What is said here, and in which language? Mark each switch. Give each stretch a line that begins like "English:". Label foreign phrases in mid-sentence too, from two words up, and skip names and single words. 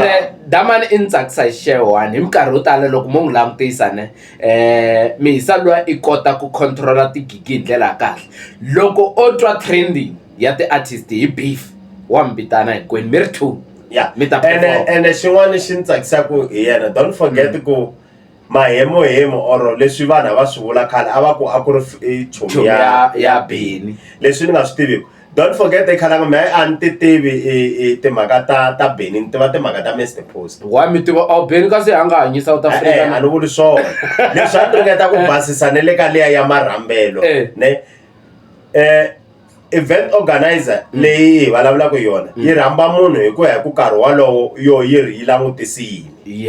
Tsonga: and damani i ntsakisa hi xewani hi minkarhi yo tala loko mo n'wi langutisa ne mihisa luwa i kota ku controla tigigi hi ndlela ya kahle loko o twa trending ya ti-artist hi beef wa mi vitana hinkwenu mi ri two and xin'wana xi ni tsakisaku hi yena
English: don't forget
Tsonga: ku mahemo or leswi vanhu va swi vula khale a va ku a ku ri chomi ya Beni leswi ni nga swi tiviku
English: don't forget
Tsonga: khalanga me a ni ti tivi timhaka ta Beni ni tiva timhaka ta Mr Post wa mi tiva Beni kasi a nga hanyi South Africa a ni vuli swona leswi a ni ringeta ku basisa ne le ka leya ya marhambelo ne
English: event organizer
Tsonga: leyi hi vulavulaka yona yi rhamba munhu hi ku ya hi ku karhi walowo yi langutisi yini